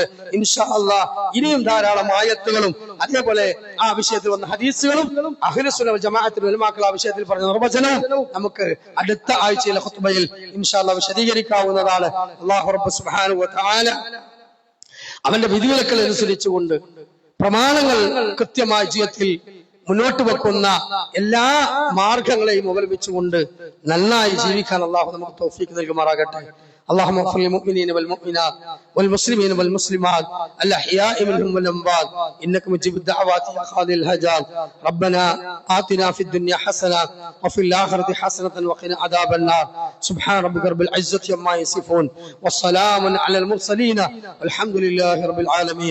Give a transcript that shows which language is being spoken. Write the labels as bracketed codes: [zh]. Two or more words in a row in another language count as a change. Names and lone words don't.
[ar] إن شاء الله [ml] ഇനിയും ധാരാളം ആയത്തുകളും അതേപോലെ ആ വിഷയത്തിൽ വന്ന ഹദീസുകളും അഹ്ലുസുന്ന വൽ ജമാഅത്തിന്റെ ഉലമാക്കൾ ആ വിഷയത്തിൽ പറഞ്ഞ നിർവചനവും നമുക്ക് അടുത്ത ആഴ്ചയിലെ ഖുത്ബയിൽ [ar] إن شاء الله [ml] വിശദീകരിക്കാവുന്നതാണ്. അല്ലാഹു റബ്ബ് [ar] سبحانه و تعالى [ml] അവന്റെ വിധിവിലക്കൽ അനുസരിച്ചുകൊണ്ട് പ്രമാണങ്ങൾ കൃത്യമായ ജീവിതത്തിൽ മുന്നോട്ട് വെക്കുന്ന എല്ലാ മാർഗങ്ങളെയും അവലംബിച്ചുകൊണ്ട് നന്നായി ജീവിക്കാൻ അള്ളാഹു നമുക്ക് തൗഫീഖ് നൽകുമാറാകട്ടെ. [ar] اللهم اغفر للمؤمنين والمؤمنات والمسلمين والمسلمات الأحياء منهم والأموات إنك مجيب الدعوات يا قاضي الحاجات. ربنا آتنا في الدنيا حسنة وفي الآخرة حسنة وقنا عذاب النار. سبحان ربك رب العزة عما يصفون والسلام على المرسلين والحمد لله رب العالمين.